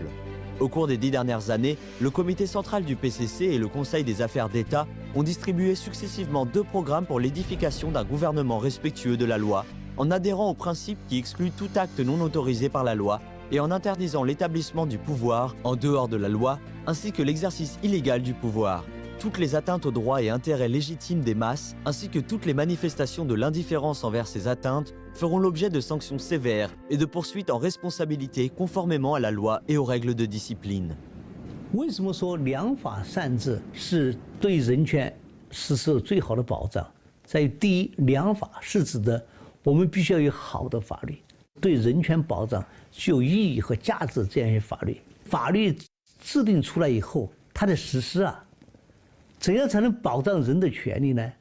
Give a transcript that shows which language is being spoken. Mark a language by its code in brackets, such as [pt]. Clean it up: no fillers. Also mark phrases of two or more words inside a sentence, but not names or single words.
[fr] Au cours des 10 dernières années, le comité central du PCC et le Conseil des affaires d'État ont distribué successivement 2 programmes pour l'édification d'un gouvernement respectueux de la loi, en adhérant au principe qui exclut tout acte non autorisé par la loi et en interdisant l'établissement du pouvoir en dehors de la loi, ainsi que l'exercice illégal du pouvoir. Toutes les atteintes aux droits et intérêts légitimes des masses, ainsi que toutes les manifestations de l'indifférence envers ces atteintes, feront l'objet de sanctions sévères et de poursuites en responsabilité conformément à la loi et aux règles de discipline. [zh] 为什么说良法善治是对人权实施最好的保障？在于第一，良法是指的我们必须要有好的法律，对人权保障具有意义和价值这样一些法律。法律制定出来以后，它的实施啊，怎样才能保障人的权利呢？